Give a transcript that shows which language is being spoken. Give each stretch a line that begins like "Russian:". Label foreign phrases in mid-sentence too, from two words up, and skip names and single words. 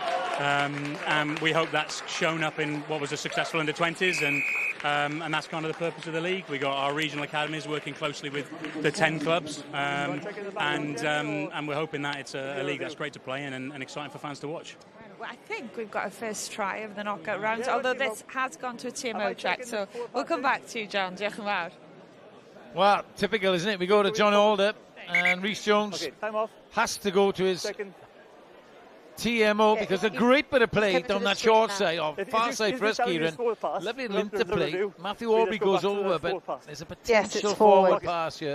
English: And we hope that's shown up in what was a successful under-20s, and that's kind of the purpose of the league. We got our regional academies working closely with the 10 clubs, and we're hoping that it's a league that's great to play in and exciting for fans to watch. Well, I think we've got a first try of the knockout round, although this has gone to a TMO track, so we'll come back to you, John.
Welsh: Diolch yn fawr.
English: Well, typical, isn't it? We go to John Alder, and Rhys Jones has to go to his TMO because a great bit of play down that short side, or far side for us, Kieran. Lovely lint to play. Matthew Aubrey goes over, but there's a potential forward pass here.